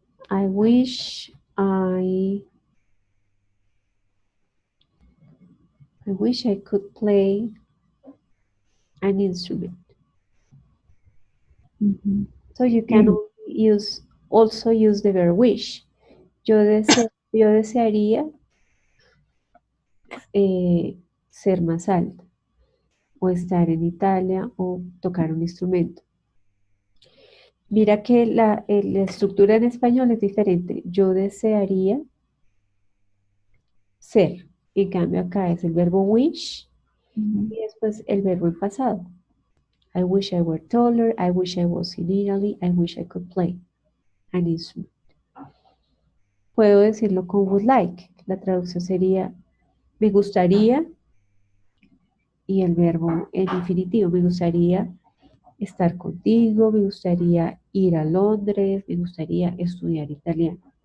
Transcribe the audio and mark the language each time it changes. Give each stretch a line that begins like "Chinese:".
English: I wish I could play an instrument. So you can also use the verb wish.
Spanish: Yo desearía ser más alta o estar en Italia o tocar un instrumento. Mira que la estructura en español es diferente. Yo desearía ser. En cambio acá es el verbo wish y después el verbo en pasado.
English: I wish I were taller. I wish I was in Italy. I wish I could play an instrument.
Spanish: Puedo decirlo con
English: would like.
Spanish: La traducción sería me gustaría y el verbo en infinitivo. Me gustaría estar contigo, me gustaría ir a Londres, me gustaría estudiar italiano.